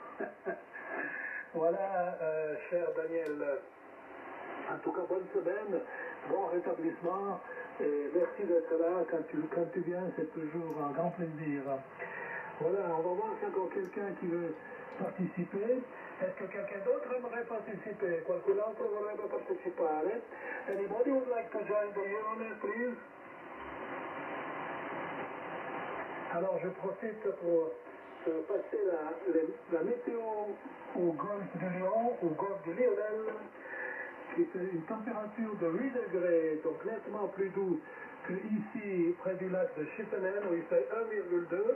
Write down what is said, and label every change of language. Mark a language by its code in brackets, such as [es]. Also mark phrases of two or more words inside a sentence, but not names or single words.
[fr] Voilà, cher Daniel. En tout cas, bonne semaine, bon rétablissement. Et merci d'être là. Quand tu viens, c'est toujours un grand plaisir. Voilà, on va voir s'il y a encore quelqu'un qui veut participer. Est-ce que quelqu'un d'autre aimerait participer? [it] Qualcun altro vorrebbe partecipare? [en] Anybody would like to join the Euronet, please? [fr] Alors, je profite pour passer la météo au golfe de Lyon, au golfe de Lionel, qui fait une température de 8 degrés, donc nettement plus doux que ici, près du lac de Chippenham, où il fait 1,2.